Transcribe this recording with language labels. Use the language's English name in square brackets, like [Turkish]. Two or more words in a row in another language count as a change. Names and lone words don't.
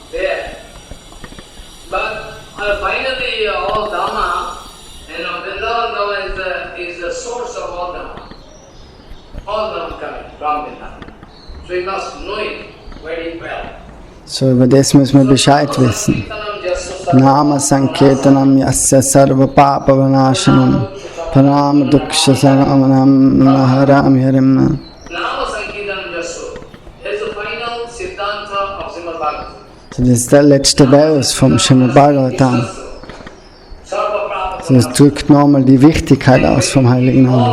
[German] So, über das müssen wir Bescheid wissen. [Sanskrit] Nama Sankirtanam Yasya Sarva Papa Vanashanam Parama Duksha Saramanam Naharam Yarimna. [German] So, das ist der letzte Vers vom Srimad Bhagavatam. So, das drückt nochmal die Wichtigkeit aus vom Heiligen Namen.